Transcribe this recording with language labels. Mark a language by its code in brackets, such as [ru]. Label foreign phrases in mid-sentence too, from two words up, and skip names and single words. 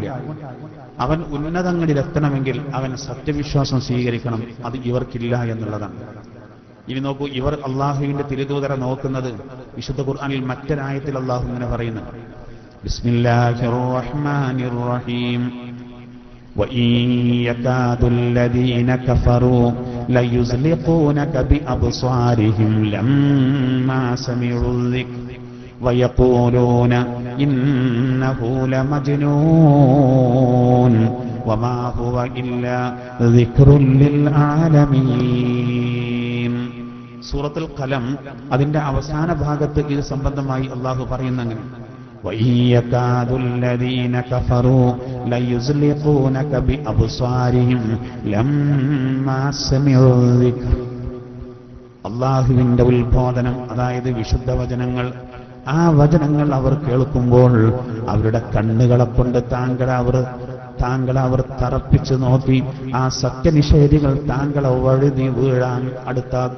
[ml] അവൻ ഉന്നതങ്ങളിൽ എത്തണമെങ്കിൽ അവൻ സത്യവിശ്വാസം സ്വീകരിക്കണം. അത് ഇവർക്കില്ല എന്നുള്ളതാണ്. ഇനി നോക്കൂ, ഇവർ അള്ളാഹുവിന്റെ തിരുദൂതരെ നോക്കുന്നത് വിശുദ്ധ ഖുർആനിൽ മറ്റൊരായത്തിൽ അള്ളാഹു ഇങ്ങനെ പറയുന്നു, [ar] بسم الله الرحمن الرحيم وَإِنْ يَكَادُ الَّذِينَ كَفَرُوا لَيُزْلِقُونَكَ بِأَبْصَارِهِمْ لَمَّا سَمِعُوا الذِّكْرَ وَيَقُولُونَ إِنَّهُ لَمَجْنُونٌ وَمَا هُوَ إِلَّا ذِكْرٌ لِلْعَالَمِينَ. [ml] സൂറത്തുൽ ഖലം അതിന്റെ അവസാന ഭാഗത്ത് ഇത് സംബന്ധമായി അള്ളാഹു പറയുന്നങ്ങനെ, [ar] وَإِنْ يَكَادُ الَّذِينَ كَفَرُوا لَيُزْلِقُونَكَ بِأَبْصَارِهِمْ لَمَّا سَمِعُوا الذِّكْرَ. [ml] അള്ളാഹുവിന്റെ ഉത്ബോധനം, അതായത് വിശുദ്ധ വചനങ്ങൾ, ആ വചനങ്ങൾ അവർ കേൾക്കുമ്പോൾ അവരുടെ കണ്ണുകളെ കൊണ്ട് താങ്കളെ അവർ തറപ്പിച്ചു നോക്കി ആ സത്യനിഷേധികൾ താങ്കളെ വഴുതി വീഴാൻ അടുത്താക്കും.